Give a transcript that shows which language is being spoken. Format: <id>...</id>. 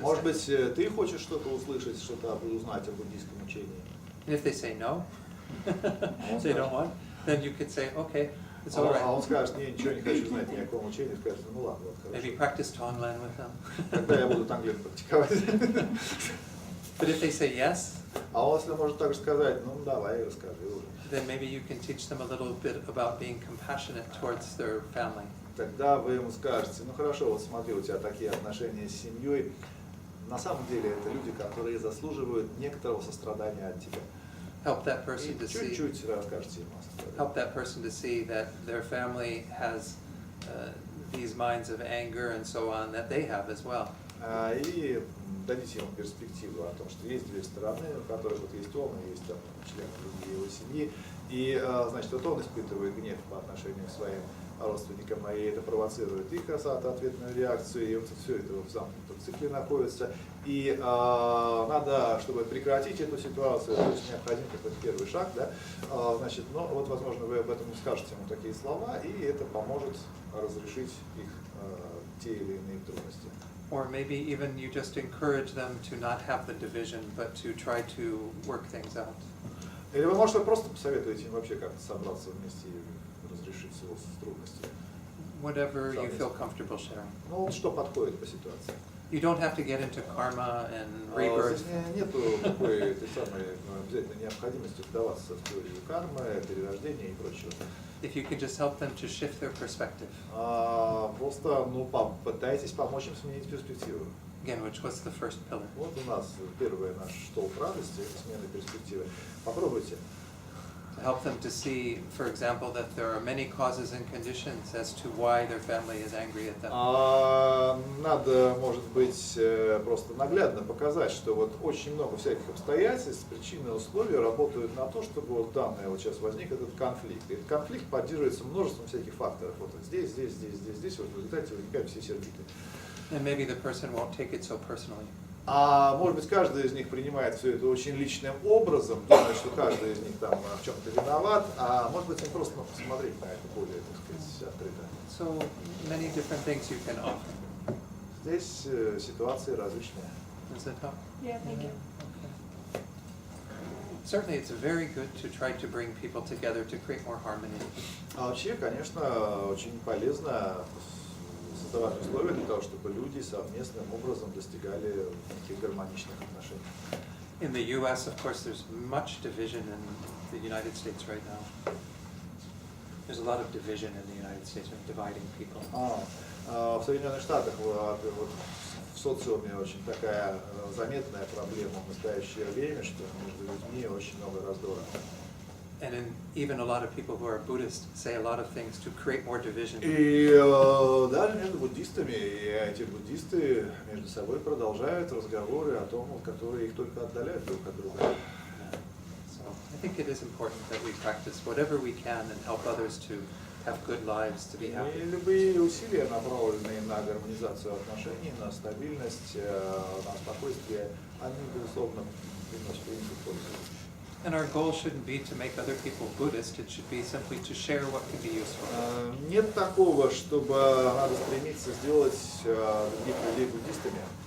<ru>Может быть, ты хочешь что-то услышать, что-то узнать о буддийском учении?</ru> <en>And if they say no, they don't want, then you could say, okay, it's all</en> <ru>А он</ru> <en>right.</en> <ru>скажет, не, ничего не хочу знать, ни о каком учении, скажет, ну ладно, вот</ru> <en>Maybe</en> <ru>хорошо.</ru> <en>practice Tonglen with them.</en> <ru>Тогда я буду танглен практиковать.</ru> <en>But if they say yes,</en> <ru>А он, если может так же сказать, ну давай, расскажи уже.</ru> <en>then maybe you can teach them a little bit about being compassionate towards their family.</en> <ru>Тогда вы ему скажете, ну хорошо, вот смотри, у тебя такие отношения с семьей. На самом деле это люди, которые заслуживают некоторого сострадания от тебя.</ru> <en>Help that person to</en> <ru>И</ru> <en>see.</en> <ru>чуть-чуть расскажете ему о сострадании.</ru> <en>Help that person to see that their family has these minds of anger and so on that they have as well.</en> <ru>И дадите ему перспективу о том, что есть две стороны, у которых вот есть он, и есть там члены другие его семьи. И, значит, вот он испытывает гнев по отношению к своим родственникам, и это провоцирует их ответную реакцию, и вот все это в замкнутом цикле находится. И надо, чтобы прекратить эту ситуацию, то есть необходим какой-то первый шаг, да, значит, но вот, возможно, вы об этом скажете ему такие слова, и это поможет разрешить их те или иные трудности.</ru> <en>Or maybe even you just encourage them to not have the division, but to try to work things out.</en> <ru>Или вы, может, просто посоветуете им вообще как-то собраться вместе и разрешить его трудности.</ru> <en>Whatever you feel comfortable sharing.</en> <ru>Ну вот что подходит по ситуации.</ru> <en>You don't have to get into karma and rebirth.</en> <ru>Здесь нету такой этой самой обязательной необходимости вдаваться в теорию кармы, перерождения и прочего.</ru> <en>If you could just help them to shift their perspective.</en> <ru>Просто, попытайтесь помочь им сменить перспективу.</ru> <en>Again, what's the first pillar?</en> <ru>Вот у нас первый наш столб радости, это смена перспективы. Попробуйте.</ru> <en>To help them to see, for example, that there are many causes and conditions as to why their family is angry at them.</en> <ru>Надо, может быть, просто наглядно показать, что вот очень много всяких обстоятельств, причин и условий работают на то, чтобы вот данный вот сейчас возник этот конфликт. И этот конфликт поддерживается множеством всяких факторов. Вот здесь, вот в результате возникают все сердиты.</ru> <en>And maybe the person won't take it so personally.</en> <ru>Может быть, каждый из них принимает все это очень личным образом, думает, что каждый из них там в чем-то виноват, а может быть, им просто посмотреть на это более, так сказать, открыто.</ru> <en>So many different things you can offer.</en> <ru>Здесь ситуации различные.</ru> <en>Does that help? Yeah, thank you. Okay. Certainly, it's very good to try to bring people together to create more harmony.</en> <ru>Вообще, конечно, очень полезно создавать условия для того, чтобы люди совместным образом достигали таких гармоничных отношений.</ru> <en>In the U.S., of course, there's much division in the United States right now. There's a lot of division in the United States, dividing people.</en> <ru>В Соединенных Штатах вот, в социуме очень такая заметная проблема в настоящее время, что между людьми очень много раздора.</ru> <en>And even a lot of people who are Buddhist say a lot of things to create more division.</en> <ru>И даже между буддистами, и эти буддисты между собой продолжают разговоры о том, которые их только отдаляют друг от друга.</ru> <en>So I think it is important that we practice whatever we can and help others to have good lives, to be happy.</en> <ru>И любые усилия, направленные на гармонизацию отношений, на стабильность, на спокойствие, они, безусловно, приносят пользу.</ru> <en>And our goal shouldn't be to make other people Buddhist, it should be simply to share what can be useful.</en> <ru>Нет такого, чтобы надо стремиться сделать других людей буддистами.</ru>